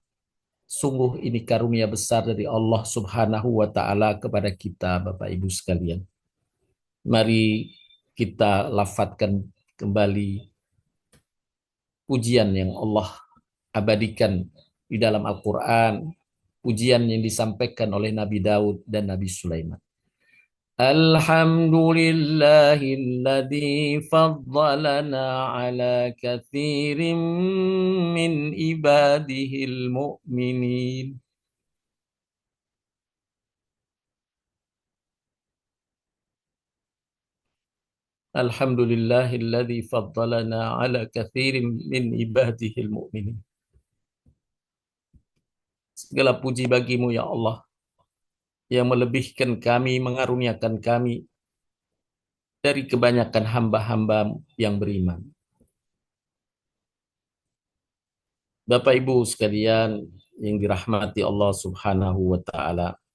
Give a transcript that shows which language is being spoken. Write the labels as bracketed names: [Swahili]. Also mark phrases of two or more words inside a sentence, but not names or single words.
[Indonesian] Sungguh ini karunia besar dari Allah [Arabic] سبحانه وتعالى [Indonesian] kepada kita, Bapak Ibu sekalian. Mari kita lafadzkan kembali pujian yang Allah abadikan di dalam Al-Quran, pujian yang disampaikan oleh Nabi Daud dan Nabi Sulaiman. [Arabic] الحمد لله الذي فضلنا على كثير من عباده المؤمنين. الحمد لله الذي فضلنا على كثير من عباده المؤمنين. [Indonesian] Segala puji bagimu ya Allah, yang melebihkan kami, mengaruniakan kami dari kebanyakan hamba-hamba yang beriman. Bapak Ibu sekalian yang dirahmati Allah [Arabic] سبحانه وتعالى.